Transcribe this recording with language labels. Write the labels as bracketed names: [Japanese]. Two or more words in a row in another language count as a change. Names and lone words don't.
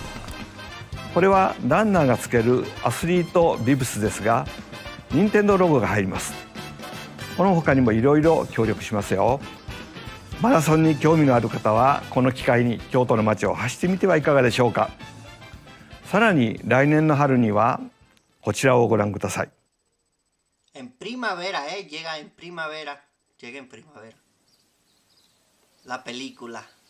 [Japanese] これはランナーがつけるアスリートビブスですが、任天堂ロゴが入ります。この他にもいろいろ協力しますよ。マラソンに興味のある方はこの機会に京都の街を走ってみてはいかがでしょうか。さらに来年の春にはこちらをご覧ください。 [Spanish] En primavera, llega en primavera. Llega en primavera. La película.